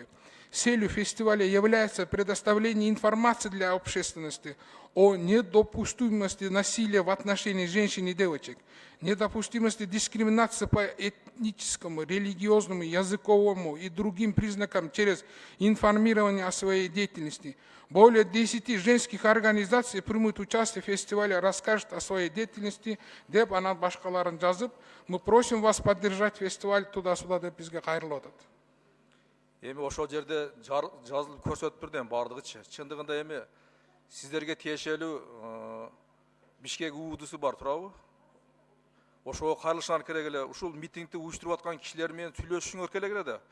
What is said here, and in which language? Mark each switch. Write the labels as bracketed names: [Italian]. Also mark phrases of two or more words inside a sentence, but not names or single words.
[Russian] Целью фестиваля является предоставление информации для общественности о недопустимости насилия в отношении женщин и девочек, недопустимости дискриминации по этническому, религиозному, языковому и другим признакам через информирование о своей деятельности. Более 10 женских организаций примут участие в фестивале, расскажут о своей деятельности, [Kyrgyz] деп анан башкаларын жазып. [Russian] Мы просим вас поддержать фестиваль туда-сюда [Kyrgyz] деп бизге кайрылып атат. Эми ошол жерде жазылып көрсөтүп турду эми бардыгычы. Чындыгында эми сиздерге тиешелүү Бишкек УУДУсу бар турабы? Ошого кайрылышыңар керек эле. Ушул митингди уюштуруп аткан кишилер менен сүйлөшүшүңөр керек эле да.